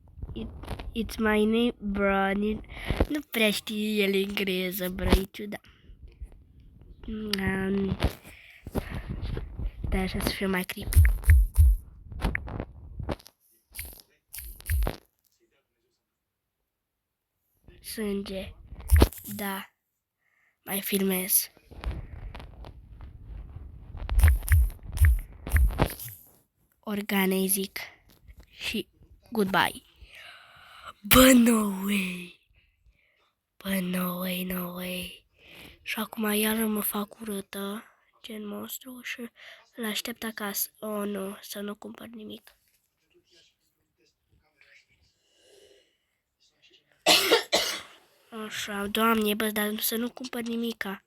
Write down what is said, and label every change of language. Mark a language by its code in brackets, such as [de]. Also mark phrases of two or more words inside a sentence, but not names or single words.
[en] It's my name, bro. [ro] Nu prea știe el engleză, bro, e ciudat. Da, așa să fie mai creepy. Sânge. Da. Mai filmez. Organe zic. Și goodbye. Bă, [en] no way. Bă, no way, no way. [ro] Și acum iară mă fac urâtă. Gen monstru și îl aștept acasă. Oh, nu, să nu cumpăr nimic. Așa, Doamne, bă, dar să nu cumpăr nimica.